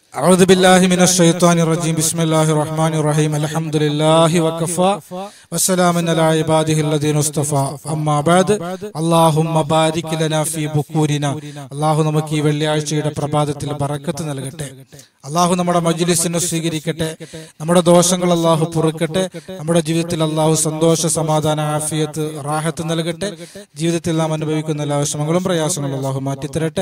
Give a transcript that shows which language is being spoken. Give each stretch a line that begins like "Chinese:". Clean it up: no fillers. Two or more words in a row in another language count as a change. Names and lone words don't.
Arabic: أعوذ بالله من الشيطان الرجيم بسم الله الرحمن الرحيم الحمد لله وكفى وسلام على عباده الذين اصطفى أما بعد اللهم بارك لنا في بكورنا
Malayalam: അല്ലാഹു നമുക്ക് ഈ വെള്ളിയാഴ്ചയുടെ പ്രഭാതത്തിൽ ബറക്കത്ത് നൽകട്ടെ. അല്ലാഹു നമ്മുടെ മജ്ലിസിനെ സ്വീകരിക്കട്ടെ. നമ്മുടെ ദോഷങ്ങൾ അല്ലാഹു പൊറുക്കട്ടെ. നമ്മുടെ ജീവിതത്തിൽ അല്ലാഹു സന്തോഷ സമാധാന ആഫിയത്ത് റാഹത്ത് നൽകട്ടെ. ജീവിതത്തിൽ നാം അനുഭവിക്കുന്ന എല്ലാ വിഷമങ്ങളും പ്രയാസങ്ങളും അല്ലാഹു മാറ്റിത്തരട്ടെ.